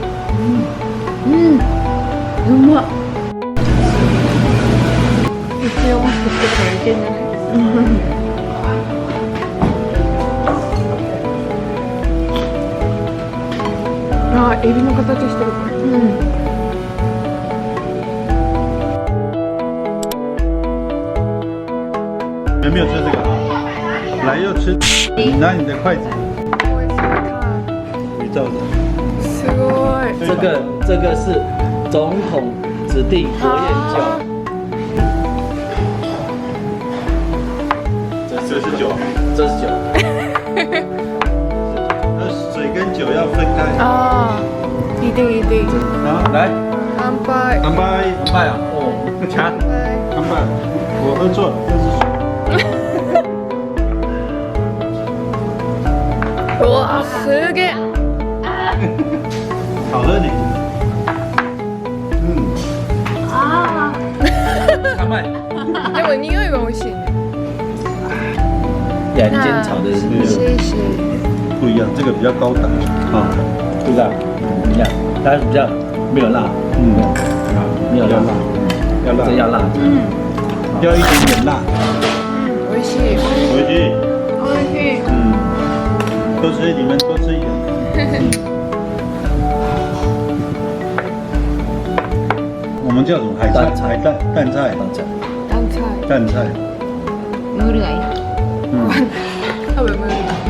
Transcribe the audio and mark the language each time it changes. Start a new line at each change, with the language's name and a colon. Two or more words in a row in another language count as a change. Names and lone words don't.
Japanese: うまっ。一応もしかしてからいけんじゃない？あ、エビの形してるこれ。
Chinese: 有没有吃这个？来又吃，你拿你的筷子，你照着。
Japanese: すごい。
Chinese: 这个是总统指定国宴酒。这是酒，这是酒。那水跟酒要分开。ああ、一定一定。好，来，乾杯。干杯！干杯啊！哦，干杯！我喝错了，这是水。
Japanese: うわ、すげえ。
Chinese: 好喝你。干杯！
Japanese: でも匂いは美味しいね。
Chinese: 两间炒的是谢谢。不一样，这个比较高档啊，不知道一样，但是比较没有辣，没有辣，要辣，这要辣，要一点点辣，
Japanese: 美味しい。
Chinese: 回去，
Japanese: 美味しい。
Chinese: 多吃，你们多吃一点。 我们叫什么海菜？海蛋蛋菜，蛋菜。蛋菜。
Japanese: ムール貝。多分ムール貝。